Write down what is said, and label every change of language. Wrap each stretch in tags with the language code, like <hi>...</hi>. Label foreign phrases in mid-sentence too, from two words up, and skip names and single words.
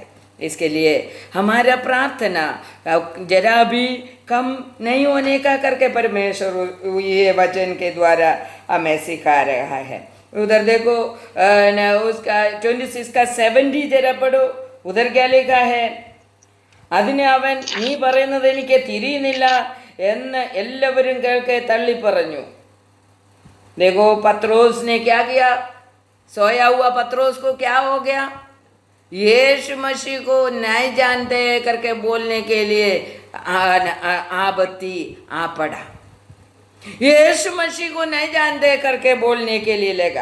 <hi>इसके लिए हमारा प्रार्थना जरा भी कम नहीं होने का करके परमेश्वर ये वचन के द्वारा हमें सिखा रहा है। उधर देखो उसका 26 का 70 जरा पढ़ो, उधर क्या लिखा है?</hi> <ml>അതിനെ അവൻ നീ പറയുന്നത് എനിക്ക് തിരിയുന്നില്ല എന്ന് എല്ലാവരും കേൾക്കെ തള്ളി പറഞ്ഞു.</ml> <hi>देखो पत्रोस ने क्या किया? सोया हुआ पत्रोस को क्या हो गया? यीशु मसीह को नहीं जानते करके बोलने के लिए आबत्ती आ पड़ा। यीशु मसीह को नहीं जानते करके बोलने के लिए लगा।</hi>